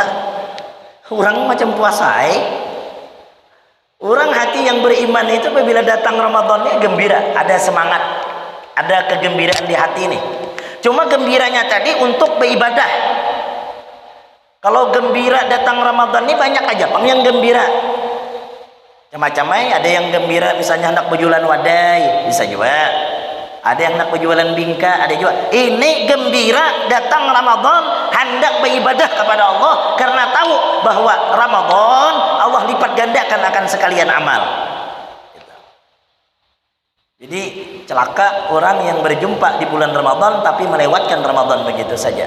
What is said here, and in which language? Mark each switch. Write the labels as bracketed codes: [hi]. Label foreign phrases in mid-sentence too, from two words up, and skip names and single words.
[id] Orang macam puasa Orang hati yang beriman itu apabila datang Ramadannya gembira, ada semangat, ada kegembiraan di hati ini. [bjn] Cuma gembiranya tadi untuk beribadah. Kalau gembira datang Ramadan ini banyak aja pang yang gembira. Macam-macam ada yang gembira misalnya hendak berjualan wadai, bisa juga. Ada yang hendak berjualan bingka, ada juga. [id] Ini gembira datang Ramadan hendak beribadah kepada Allah karena tahu bahwa Ramadan Allah lipat gandakan akan sekalian amal. Jadi celaka orang yang berjumpa di bulan Ramadan tapi melewatkan Ramadan begitu saja.